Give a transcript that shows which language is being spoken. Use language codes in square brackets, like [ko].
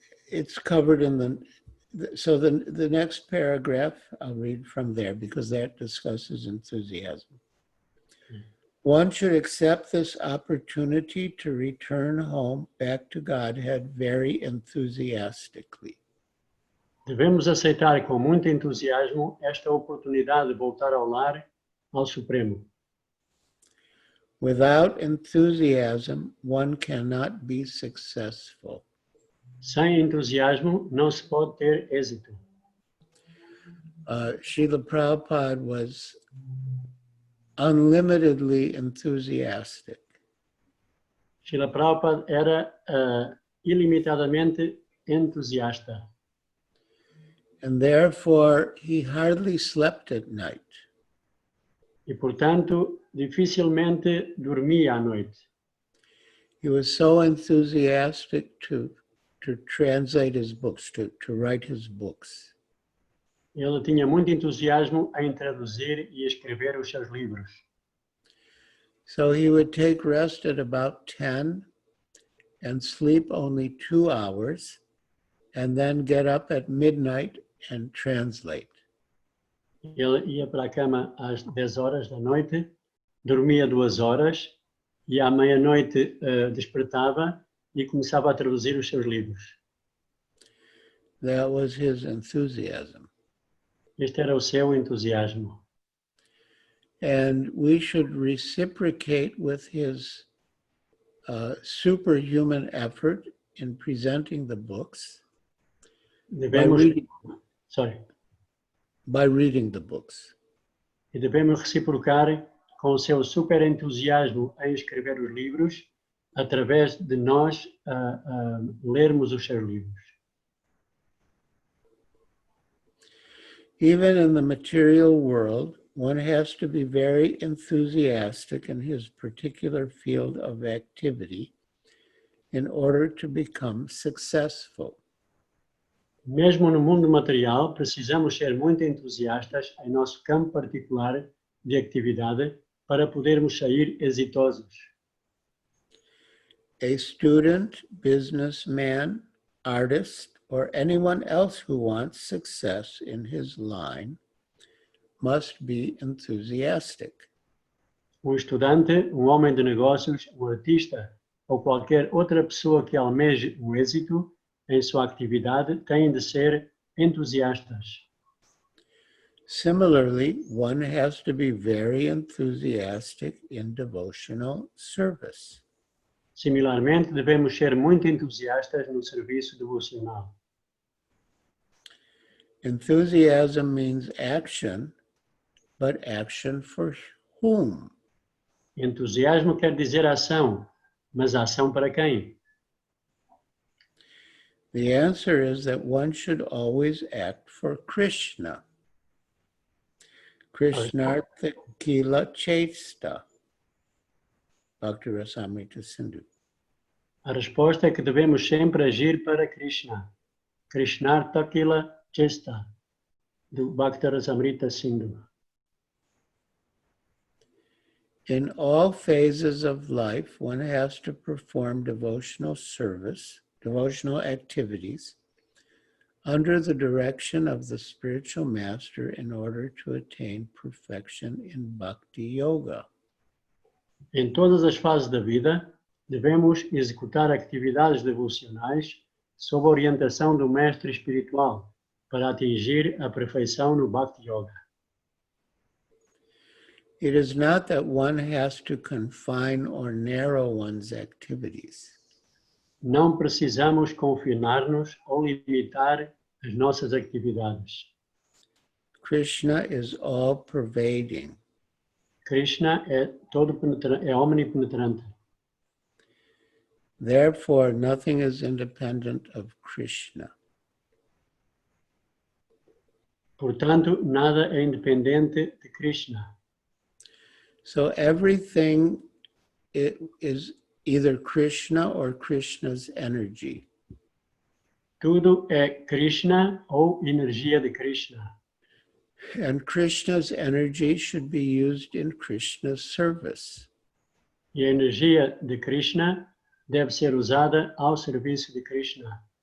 [en] It's covered in the next paragraph, I'll read from there because that discusses enthusiasm. One should accept this opportunity to return home back to Godhead very enthusiastically. [pt] Devemos aceitar com muito entusiasmo esta oportunidade de voltar ao lar, ao Supremo. [en] Without enthusiasm, one cannot be successful. [pt] Sem entusiasmo não se pode ter êxito. [en] Srila Prabhupada was unlimitedly enthusiastic. [pt] Srila Prabhupada era ilimitadamente entusiasta. [en] And therefore, he hardly slept at night. [pt] E, portanto, dificilmente dormia à noite. [en] He was so enthusiastic to translate his books, to write his books. [pt] Ele tinha muito entusiasmo em traduzir e escrever os seus livros. [en] So he would take rest at about 10 and sleep only 2 hours, and then get up at midnight and translate. [pt] Ele ia para a cama às 10 horas da noite, dormia 2 horas e à meia-noite despertava e começava a traduzir os seus livros. [en] That was his enthusiasm. [pt] Este era o seu entusiasmo. [en] And we should reciprocate with his superhuman effort in presenting the books [pt] Devemos, [en] by reading the books. [pt] E devemos reciprocar com o seu super entusiasmo em escrever os livros através de nós lermos os seus livros. [en] Even in the material world, one has to be very enthusiastic in his particular field of activity in order to become successful. [pt] Mesmo no mundo material, precisamos ser muito entusiastas em nosso campo particular de atividade para podermos sair exitosos. [en] A student, businessman, artist, or anyone else who wants success in his line must be enthusiastic. [pt] Estudante, homem de negócios, artista ou qualquer outra pessoa que almeje o êxito em sua atividade têm de ser entusiastas. [en] Similarly, one has to be very enthusiastic in devotional service. [pt] Similarmente, devemos ser muito entusiastas no serviço devocional. [en] Enthusiasm means action, but action for whom? [pt] Entusiasmo quer dizer ação, mas ação para quem? [en] The answer is that one should always act for Krishna. [sa] Krishnartha Kila Chesta. Bhakti Rasamrita Sindhu. [pt] A resposta é que devemos sempre agir para Krishna. [sa] Krishnartha Kila Chesta, do Bhakti Rasamrita Sindhu. [en] In all phases of life, one has to perform devotional service, devotional activities, under the direction of the spiritual master in order to attain perfection in bhakti yoga. [pt] Em todas as fases da vida, devemos executar atividades devocionais sob a orientação do mestre espiritual para atingir a perfeição no bhakti yoga. [en] It is not that one has to confine or narrow one's activities. [pt] Não precisamos confinar-nos ou limitar as nossas atividades. [en] Krishna is all-pervading. [pt] Krishna é omnipenetrante. [en] Therefore, nothing is independent of Krishna. [pt] Portanto, nada é independente de Krishna. [en] So everything is either Krishna or Krishna's energy. [pt] Tudo é Krishna ou energia de Krishna. [en] And Krishna's energy should be used in Krishna's service. [pt] E a energia de Krishna deve ser usada ao serviço de Krishna.